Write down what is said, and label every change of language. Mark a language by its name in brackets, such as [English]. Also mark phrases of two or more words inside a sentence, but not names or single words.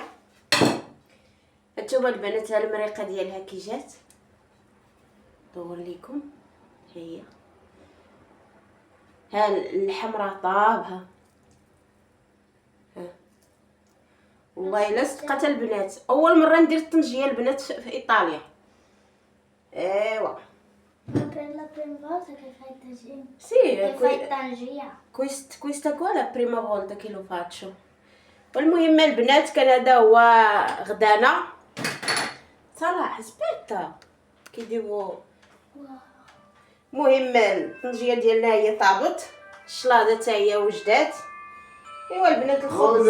[Arabic] هانتوما البنات، ها المريقه ديالها كي جات، دور ليكم. هي ها اللحم راه طابها، ها والله الا صدقت البنات اول مره ندير الطنجيه البنات في ايطاليا. [Italian] ايوا sì, questa qua la prima volta che lo faccio. [Arabic] والمهم البنات كان هذا هو غدانا. صراحه سبيتا كيديروا. المهم الطنجيه ديالنا هي طابت، الشلاضه حتى هي وجدات. ايوا البنات الخبز